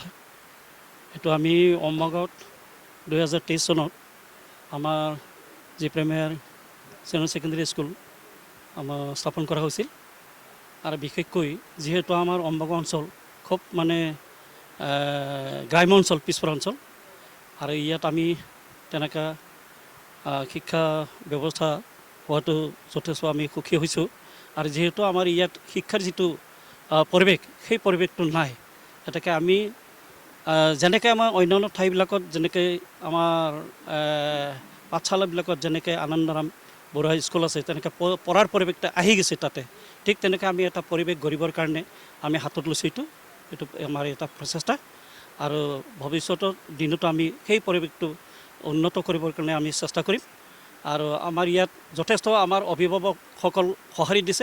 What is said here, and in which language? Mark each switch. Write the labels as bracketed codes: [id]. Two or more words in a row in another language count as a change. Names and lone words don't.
[as] এটো আমি আম্বাগাঁৱত 2023 চনত আমাৰ জি প্ৰিমিয়াৰ চিনিয়ৰ চেকেণ্ডাৰী স্কুল আমাৰ স্থাপন কৰা হৈছিল और বিশেষকৈ যিহেতু আমাৰ আম্বাগাঁও অঞ্চল খুব মানে গ্ৰাম্য অঞ্চল पिछड़ा অঞ্চল और ইয়াত আমি তেনেকুৱা শিক্ষা ব্যৱস্থা হোৱাতো যথেষ্ট আমি সুখী হৈছোঁ और যিহেতু আমাৰ ইয়াত শিক্ষাৰ যিটো পৰিৱেশ সেই পৰিৱেশটো নাই এটাকে আমি যেনেকৈ আমাৰ অন্যান্য ঠাইবিলাকত যেনেকৈ আমাৰ পাঠশালাবিলাকত যেনেকৈ আনন্দৰাম বৰুৱা স্কুল আছে তেনেকৈ পঢ়াৰ পৰিৱেশটা আহি গৈছে তাতে ঠিক তেনেকৈ আমি এটা পৰিৱেশ গঢ়িবৰ কাৰণে আমি হাতত লৈছোঁ এইটো আমাৰ এটা প্ৰচেষ্টা আৰু ভৱিষ্যতৰ দিনতো আমি সেই পৰিৱেশটো উন্নত কৰিবৰ কাৰণে আমি চেষ্টা কৰিম আৰু আমাৰ ইয়াত যথেষ্ট আমাৰ অভিভাৱকসকল সঁহাৰি দিছে।